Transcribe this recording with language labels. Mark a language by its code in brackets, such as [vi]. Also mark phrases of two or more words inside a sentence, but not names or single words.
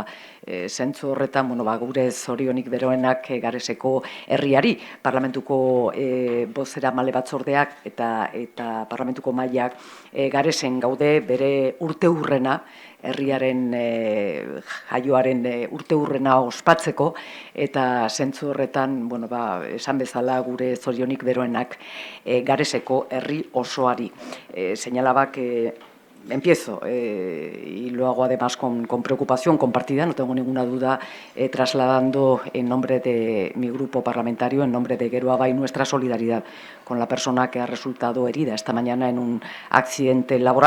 [eu] zentzu horretan gure zorionik beroenak Gareseko herriari, parlamentuko bozeramale batzordeak eta parlamentuko mailak Garesen gaude bere urteurrena, herriaren jaioaren urteurrena ospatzeko eta zentzu horretan esan bezala gure zorionik beroenak Gareseko herri osoari. [es] Señalaba que empiezo y lo hago además con preocupación compartida, no tengo ninguna duda, trasladando en nombre de mi grupo parlamentario, en nombre de Geroa Bai, nuestra solidaridad con la persona que ha resultado herida esta mañana en un accidente laboral.